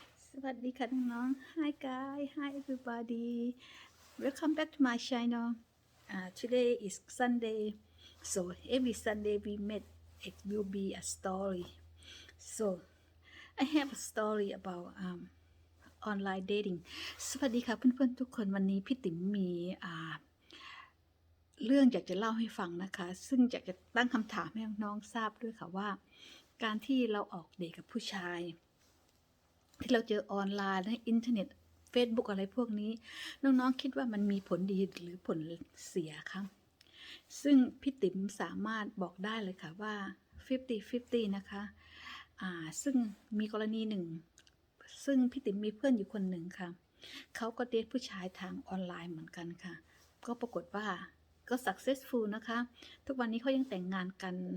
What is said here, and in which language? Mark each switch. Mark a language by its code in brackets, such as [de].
[th] สวัสดีค่ะน้องๆ [en] Hi guys, hi everybody. Welcome back to my channel. Today is Sunday, so every Sunday we meet. It will be a story. So I have a story about online dating. [th] สวัสดีค่ะเพื่อนๆทุกคนวันนี้พี่ติ๋มมีเรื่องอยากจะเล่าให้ฟังนะคะ ซึ่งอยากจะตั้งคำถามให้น้องๆทราบด้วยค่ะว่า การที่เราออกเดทกับผู้ชาย ที่เราเจอออนไลน์ในอินเทอร์เน็ต Facebook อะไรพวกนี้น้องๆคิดว่ามันมีผลดีหรือผลเสียคะซึ่งพี่ติ๋มสามารถบอกได้เลยค่ะว่า 50-50 นะคะซึ่งมีกรณีหนึ่งซึ่งพี่ติ๋มมีเพื่อนอยู่คนหนึ่งค่ะเขาก็เดทผู้ชายทางออนไลน์เหมือนกันค่ะก็ปรากฏว่าก็ successful นะคะทุกวันนี้เขายังแต่งงานกัน